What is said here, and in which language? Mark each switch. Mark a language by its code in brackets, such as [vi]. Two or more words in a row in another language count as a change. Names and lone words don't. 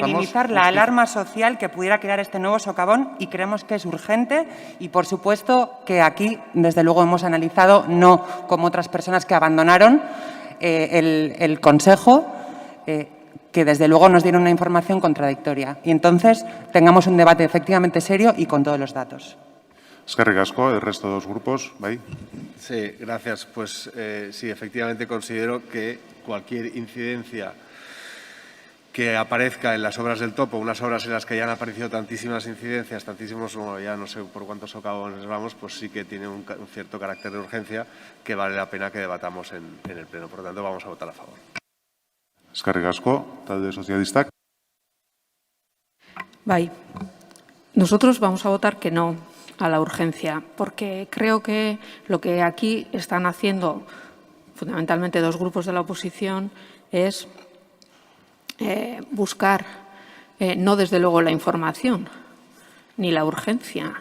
[es] minimizar la alarma social que pudiera crear este nuevo socavón y creemos que es urgente y, por supuesto, que aquí, desde luego, hemos analizado, no como otras personas que abandonaron el Consejo, que desde luego nos dieron una información contradictoria. Y entonces tengamos un debate efectivamente serio y con todos los datos. [eu] Eskerrik asko, [es] el resto de los grupos, bai. Sí, gracias. Pues sí, efectivamente considero que cualquier incidencia que aparezca en las obras del topo, unas obras en las que ya han aparecido tantísimas incidencias, tantísimos, bueno, ya no sé por cuántos socavones vamos, pues sí que tiene un cierto carácter de urgencia que vale la pena que debatamos en el Pleno. Por lo tanto, vamos a votar a favor. [eu] Eskerrik asko, talde sozialistak. Bai. [es] Nosotros vamos a votar que no a la urgencia, porque creo que lo que aquí están haciendo fundamentalmente dos grupos de la oposición es buscar, no desde luego la información ni la urgencia.